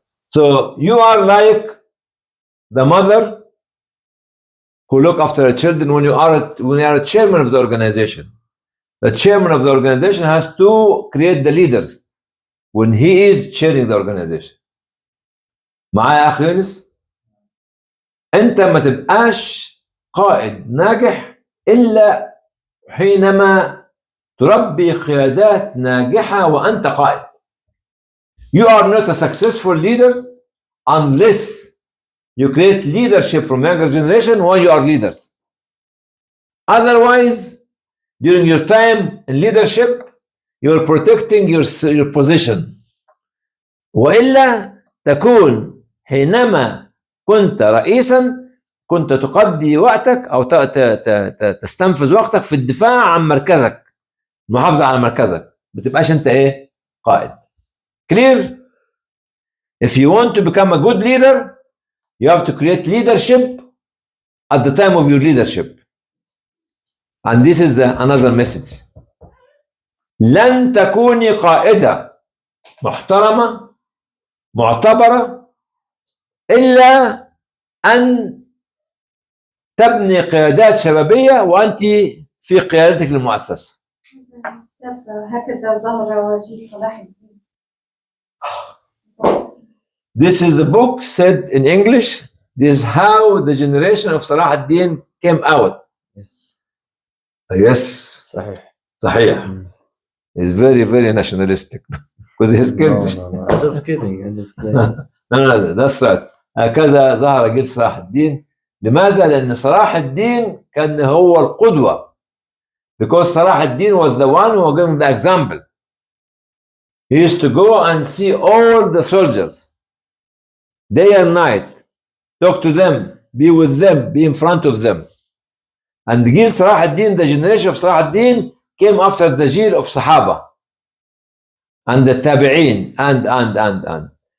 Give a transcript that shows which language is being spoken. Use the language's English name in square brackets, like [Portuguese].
[English] So you are like the mother who look after her children when you are a chairman of the organization. The chairman of the organization has to create the leaders when he is chairing the organization. [Arabic] معايا يا أخي يونس؟ أنت ما تبقاش قائد ناجح إلا حينما تربي قيادات ناجحة وأنت قائد. [English] You are not a successful leader unless you create leadership from younger generation when you are leaders. Otherwise, during your time in leadership, you're protecting your position. [Arabic] وإلا تكون حينما كنت رئيسا كنت تقضي وقتك أو تستنفذ وقتك في الدفاع عن مركزك، المحافظة على مركزك، ما تبقاش أنت إيه؟ قائد. [English] Clear? If you want to become a good leader, you have to create leadership at the time of your leadership. And this is another message. [Arabic] لن تكوني قائدة محترمة معتبرة إلا أن تبني قيادات شبابية وأنت في قيادتك للمؤسسة. هكذا ظهر وجيه صلاح الدين. [English] This is a book said in English. This is how the generation of Salah ad-Din came out. Yes. Yes. [Arabic] صحيح. [English] He's very, very nationalistic because he's Kurdish. No. I'm just kidding. I'm just playing. No, that's right. [Arabic] هكذا ظهر جيل صلاح الدين. لماذا؟ لأن صلاح الدين كان هو القدوة. [English] Because Salah ad-Din was the one who was giving the example. He used to go and see all the soldiers day and night, talk to them, be with them, be in front of them. And the Gil Salah ad-Din, the generation of Salah ad-Din, came after the Gil of Sahaba and the Tabi'een and.